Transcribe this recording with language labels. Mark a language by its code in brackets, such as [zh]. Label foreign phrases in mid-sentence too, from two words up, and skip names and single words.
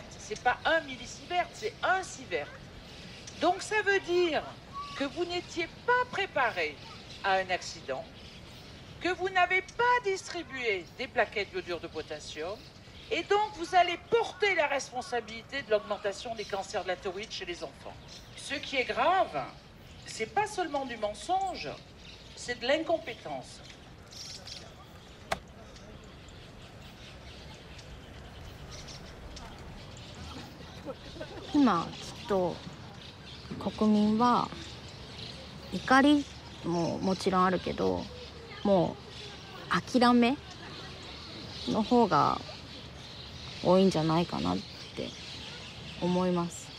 [fr] C'est pas 1 millisievert, c'est 1 sievert. Donc ça veut dire que vous n'étiez pas préparé à un accident, que vous n'avez pas distribué des plaquettes d'iodure de potassium, et donc vous allez porter la responsabilité de l'augmentation des cancers de la thyroïde chez les enfants. Ce qui est grave, c'est pas seulement du mensonge, c'est de l'incompétence. [ja] 今きっと国民は怒りももちろんあるけど、もう諦めの方が多いんじゃないかなって思います。